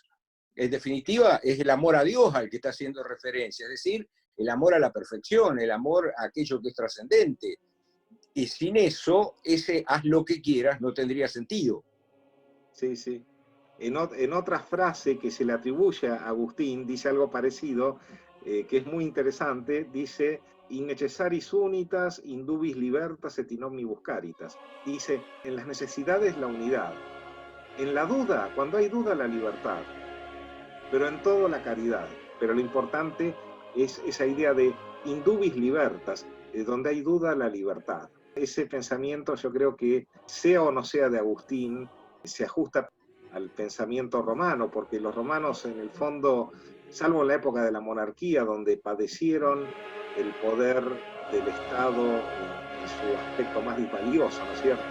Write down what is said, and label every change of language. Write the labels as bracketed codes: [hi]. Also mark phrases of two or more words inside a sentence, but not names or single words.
[es] En definitiva, es el amor a Dios al que está haciendo referencia, es decir, el amor a la perfección, el amor a aquello que es trascendente. Y sin eso, ese haz lo que quieras no tendría sentido. Sí, sí. En otra frase que se le atribuye a Agustín, dice algo parecido, que es muy interesante, dice: [la] in necessaris unitas, indubis libertas et in omnibus caritas. [es] Dice, en las necesidades la unidad, en la duda, cuando hay duda, la libertad, pero en todo la caridad. Pero lo importante es esa idea de [la] indubis libertas, [es] donde hay duda, la libertad. Ese pensamiento, yo creo que, sea o no sea de Agustín, se ajusta al pensamiento romano, porque los romanos en el fondo, salvo en la época de la monarquía, donde padecieron el poder del Estado en su aspecto más disvalioso, ¿no es cierto?